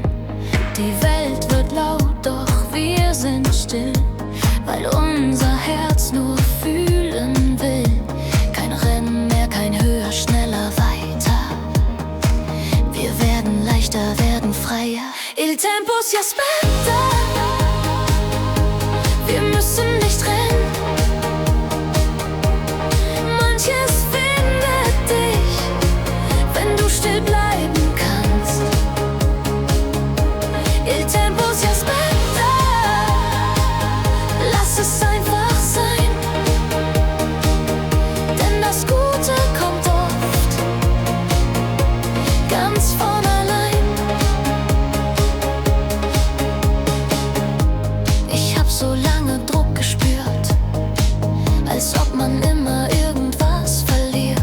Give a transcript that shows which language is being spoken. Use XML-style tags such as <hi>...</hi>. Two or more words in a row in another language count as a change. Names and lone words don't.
<de>Die Welt wird laut, doch wir sind still, weil unser Herz nur fühlen will. Kein Rennen mehr, kein höher, schneller, weiter. Wir werden leichter, werden freier.</de> <it>Il tempo si aspetta.</it> <de>Wir müssen nicht rennen. Manches findet dich, wenn du still bleiben kannst.</de> <it>Il tempo si aspetta.</it> <de>Lass es einfach sein, denn das Gute kommt oft ganz von allein. Ich hab so lange Druck gespürt, als ob man immer irgendwas verliert.</de>